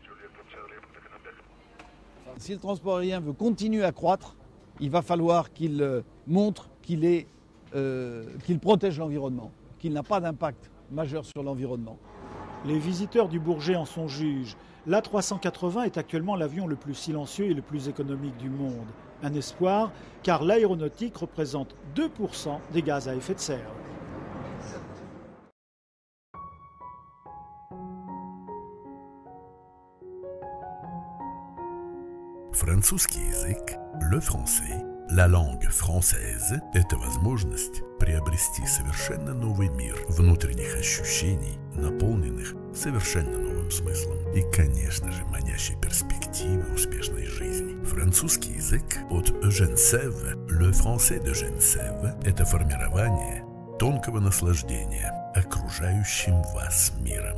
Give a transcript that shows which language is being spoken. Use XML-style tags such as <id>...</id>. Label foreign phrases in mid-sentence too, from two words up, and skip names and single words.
<fr>Si le transport aérien veut continuer à croître, il va falloir qu'il montre qu'il protège l'environnement, qu'il n'a pas d'impact majeur sur l'environnement. Les visiteurs du Bourget en sont juges. L'A380 est actuellement l'avion le plus silencieux et le plus économique du monde. Un espoir, car l'aéronautique représente 2% des gaz à effet de serre.</fr> <ru>Французский язык,</ru> <fr>le français, la langue française –</fr> <ru>это возможность приобрести совершенно новый мир внутренних ощущений, наполненных совершенно новым смыслом и, конечно же, манящей перспективы успешной жизни. Французский язык от Eugène Sève,</ru> <fr>le français d'Eugène Sève –</fr> <ru>это формирование тонкого наслаждения окружающим вас миром.</ru>